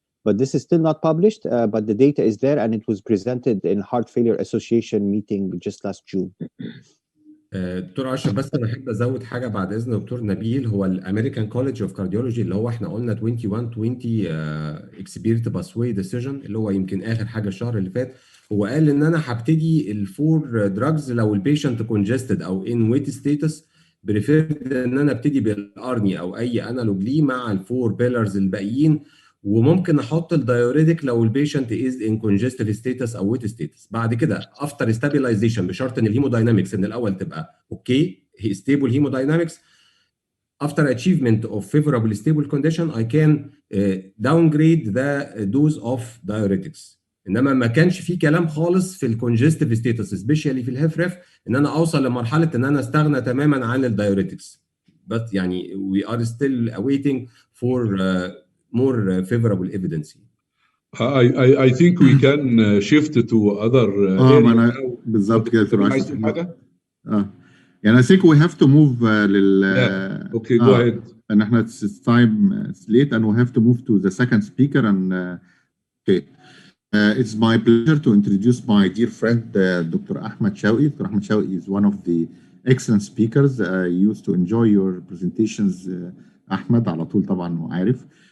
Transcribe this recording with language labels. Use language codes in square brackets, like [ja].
[en] But this is still not published, but the data is there, and it was presented in Heart Failure Association meeting just last June. [ar] دكتور اشرف، بس انا احب ازود حاجه بعد اذن دكتور نبيل. هو الامريكان كولج اوف كارديولوجي اللي هو احنا قلنا 2120 اكسبيرت باسواي ديسيجن، اللي هو يمكن اخر حاجه الشهر اللي فات، هو قال ان انا هبتدي الفور دراجز لو البيشنت كونجستد او ان ويت ستيتس، بريفيرد ان انا ابتدي بالارني او اي انالوج ليه مع الفور بيلرز الباقيين، وممكن احط الدايوريتك لو البيشنت از ان كونجستيف ستيتس او ويت ستيتس. بعد كده افتر ستابيلايزيشن بشرط ان الهيموداينامكس من الاول تبقى اوكي، ستيبل هيموداينامكس. [en] After achievement of favorable stable condition, I can downgrade the dose of diuretics. [ar] انما ما كانش في كلام خالص في الكونجستيف ستيتس سبيشالي في الهيفريف ان انا اوصل لمرحله ان انا استغنى تماما عن الدايوريتكس. [en] But يعني we are still awaiting for more favorable evidence. I think we can shift to other areas. [ar] بالظبط كده دكتور عايز حاجه؟ يعني [en] I think we have to move [ar] لل [en] Okay, go ahead. And احنا it's time late and we have to move to the second speaker and okay. It's my pleasure to introduce my dear friend Dr. Ahmed Shawqi. Dr. Ahmed Shawqi is one of the excellent speakers. I used to enjoy your presentations, Ahmed, [ar] على طول طبعا وعارف.